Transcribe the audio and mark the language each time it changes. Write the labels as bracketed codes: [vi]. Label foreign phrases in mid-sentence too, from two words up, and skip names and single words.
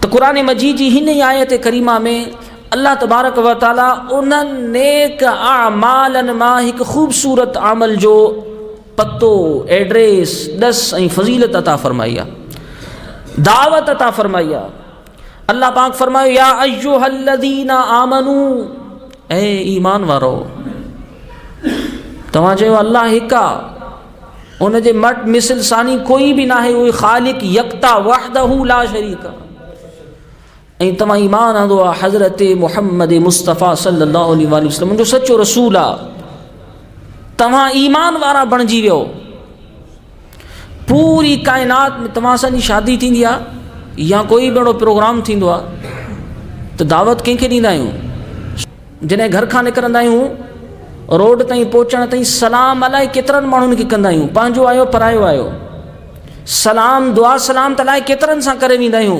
[sd] तो कुरान मजीद जी हिन आयत करीमा में अल्लाह [ar] تبارك وتعالى [sd] उन्हनि नेक आमालन मां हिकु ख़ूबसूरत अमल जो पतो, एड्रेस, ॾस ऐं फज़ीलत अता फरमाई आहे, दावत अता फरमाई आहे। अल्लाह पाक फरमायो [ar] يا أيها الذين آمنوا, [sd] ऐ ईमान वारो, तव्हां चयो अल्लाह हिकु आहे, उन जे मट मिसल सानी कोई बि न आहे, उहे ख़ालिक यकता [ar] وحده لا شريك [sd] आहे। ऐं तव्हां ईमान आंदो आहे हज़रत मुहम्मद मुस्तफ़ा [ar] صلى الله عليه وسلم [sd] जो सचो रसूल आहे, तव्हां ईमान वारा बणिजी वियो। पूरी काइनात में तव्हां सां शादी थींदी आहे या कोई बि अहिड़ो प्रोग्राम थींदो आहे त दावत कंहिंखे ॾींदा आहियूं? जॾहिं घर खां निकिरंदा आहियूं रोड ताईं पहुचण ताईं सलाम अलाए केतिरनि माण्हुनि खे कंदा आहियूं, पंहिंजो आयो परायो आयो, सलाम दुआ सलाम त अलाए केतिरनि सां करे वेंदा आहियूं।